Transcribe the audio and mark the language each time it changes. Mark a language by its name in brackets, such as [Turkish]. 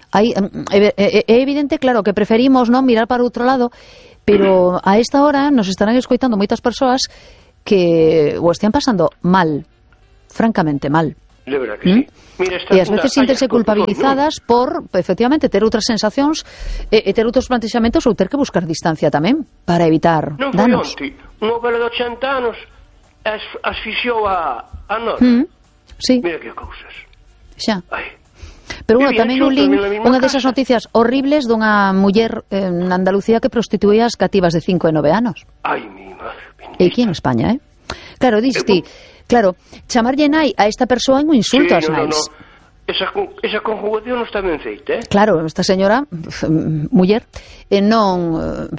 [Galician] É evidente, claro, que preferimos non mirar para outro lado, pero a esta hora nos estarán escoitando moitas persoas que o están pasando mal, francamente mal. [Spanish] De verdad que sí. [Galician] Mira, e ás veces sintense culpabilizadas por, efectivamente, ter outras sensacións e ter outros plantexamentos ou ter que buscar distancia tamén para evitar danos. Un ovelo de 80 anos asfixiou a nós. Sí. Mira que cousas. Xa. Pero bueno, tamén un link, unha desas noticias horribles dunha muller en Andalucía que prostituía as cativas de 5 e 9 anos. [Spanish] Ai, mi madre. [Galician] E aquí en España, eh? Claro, diste... Claro, chamarlle nai a esta persoa é un insulto ás nais. Esa conjugación non está ben feita, eh? Claro, esta señora, muller, non...